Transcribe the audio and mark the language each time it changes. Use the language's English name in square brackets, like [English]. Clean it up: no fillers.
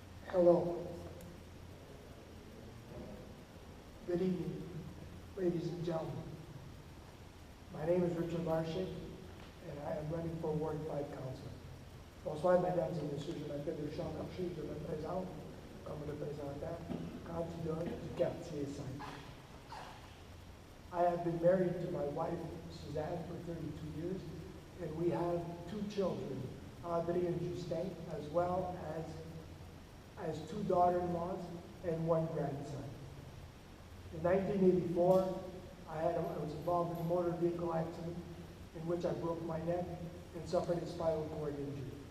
[English] Hello. Good evening, ladies and gentlemen. My name is Richard Larshay, and I am running for Ward 5 Council. [French] Bonsoir, mesdames et messieurs, je m'appelle Richard Larshay, je me présente comme représentant candidat du quartier 5. [English] I have been married to my wife, Suzanne, for 32 years, and we have 2 children, Audrey and Justin, as well as 2 daughter-in-laws and 1 grandson. In 1984, I was involved in a motor vehicle accident in which I broke my neck and suffered a spinal cord injury.